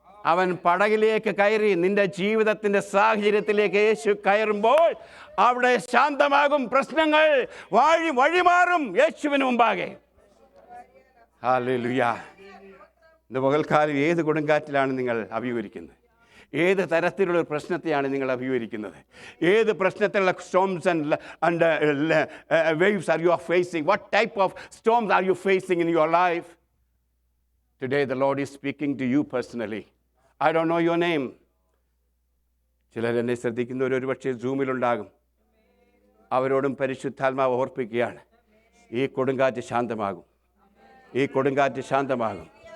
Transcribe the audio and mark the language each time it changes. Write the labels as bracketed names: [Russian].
[Malayalam] അവൻ പടകിലേക്ക് കയറി നിന്റെ ജീവിതത്തിൻ്റെ സാഹചര്യത്തിലേക്ക് യേശു കയറുമ്പോൾ അവിടെ ശാന്തമാകും, പ്രശ്നങ്ങൾ വഴിമാറും യേശുവിന് മുമ്പാകെ. ഹല്ലേലൂയ. ഇന്ന് പകൽക്കാലം ഏത് കൊടുങ്കാറ്റിലാണ് നിങ്ങൾ അഭിമുഖീകരിക്കുന്നത്? ഏത് തരത്തിലുള്ള ഒരു പ്രശ്നത്തെയാണ് നിങ്ങൾ അഭിമുഖീകരിക്കുന്നത്? ഏത് പ്രശ്നത്തിലുള്ള [English] storms and waves are you facing? What type of storms are you facing in your life? Today the Lord is speaking to you personally. I don't know your name. [Malayalam] ചിലരെന്നെ ശ്രദ്ധിക്കുന്നവർ ഒരു പക്ഷേ സൂമിലുണ്ടാകും. അവരോടും പരിശുദ്ധാത്മാവ് ഓർപ്പിക്കുകയാണ്, ഈ കൊടുങ്കാറ്റ് ശാന്തമാകും, ഈ കൊടുങ്കാറ്റ് ശാന്തമാകും.